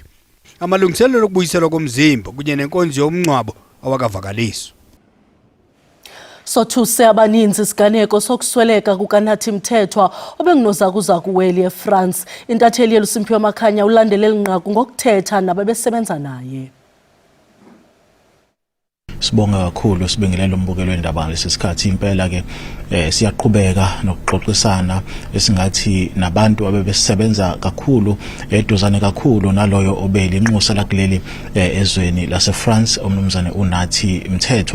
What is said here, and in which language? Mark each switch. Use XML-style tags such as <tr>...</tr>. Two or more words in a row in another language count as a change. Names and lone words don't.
<xh>Amalungiselelo okubuyiselwa komzimba kunye nenkonzo yomngcwabo awakavakaliswa. Sothuse abaninzi isiganeko sokusweleka kukaNathi Mthethwa obengunozakuzaku weli eFrance. Intatheli yeLusimpiwe Makhanya ulandelela inqaku ngokuthetha nababesebenza naye.</xh> <zu>Sibonga kakhulu sibingelela umbukelo wendaba lesisikhathi impela ke siyaqhubeka nokuxoxisana esingathi nabantu abebesebenza kakhulu eduzane kakhulu naloyo obeli inxusa lakuleli ezweni laseFrance umnumzane uNathi Mthethwa.</zu>